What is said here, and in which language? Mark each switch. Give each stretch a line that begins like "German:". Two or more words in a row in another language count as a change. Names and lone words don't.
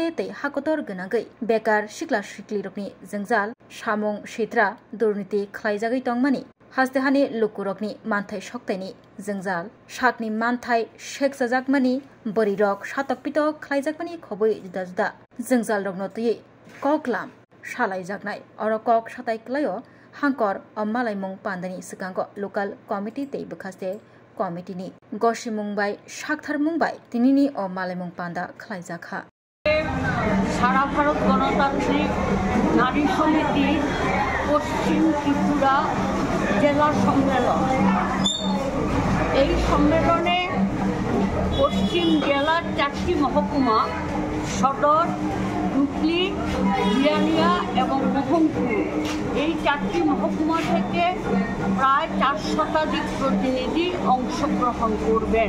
Kok Borok: तै हाकतर गनांगै बेकार सिक्ला सिक्ली रकनि जोंजाल सामुं सित्रा दुर्नीति ख्लाइजागै तंगमानि हास्तेहानि लुकुरकनि मानथाय सक्तायनि जोंजाल शाकनि मानथाय शेखजाजाकमानि बोरिरक सातक पितक ख्लाइजाकमानि खबै जुदा जुदा जोंजाल रगनो तुयै ककलाम सालायजागनाय अर कक सातायक्लायो हांकर मालाइमुं पान्डानि सिगांग
English: local committee
Kok Borok: तै बखास्ते कमिटिनि गसि मुंबाय साकथार मुंबाय तिनिनि मालाइमुं पान्डा ख्लाइजाखा
Bangla: সারা ভারত গণতান্ত্রিক নারী সমিতি পশ্চিম ত্রিপুরা জেলা সম্মেলন এই সম্মেলনে পশ্চিম জেলার 4টি মহকুমা সদর হুগলি জিরানিয়া এবং মোহনপুর এই 4টি মহকুমা থেকে প্রায় 4 শতাধিক প্রতিনিধি অংশগ্রহণ করবেন।